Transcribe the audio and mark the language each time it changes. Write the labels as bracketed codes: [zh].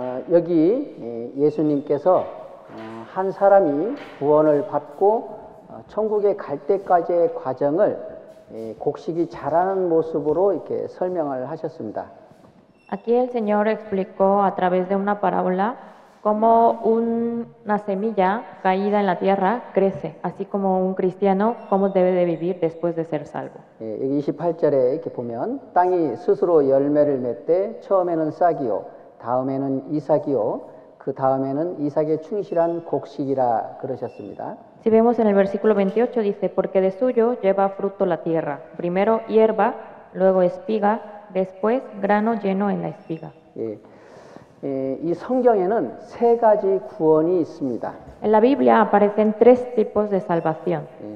[ko] 여기 예수님께서 한 사람이 구원을 받고 천국에 갈 때까지의 과정을 곡식이 자라는 모습으로 이렇게 설명을 하셨습니다. [es] Aquí el Señor explicó a través de una parábola cómo una semilla caída en la tierra crece, así como un cristiano cómo debe de vivir después de ser salvo. [ko] 여기 28절에 이렇게 보면 땅이 스스로 열매를 맺되 처음에는 싹이요 다음에는 이삭이요 그 다음에는 이삭의 충실한 곡식이라 그러셨습니다. [es] Si vemos en el versículo 28 dice porque de suyo lleva fruto la tierra, primero hierba, luego espiga, después grano lleno en la espiga. [ko] 이 성경에는 세 가지 구원이 있습니다. [es] En la Biblia aparecen tres tipos de salvación.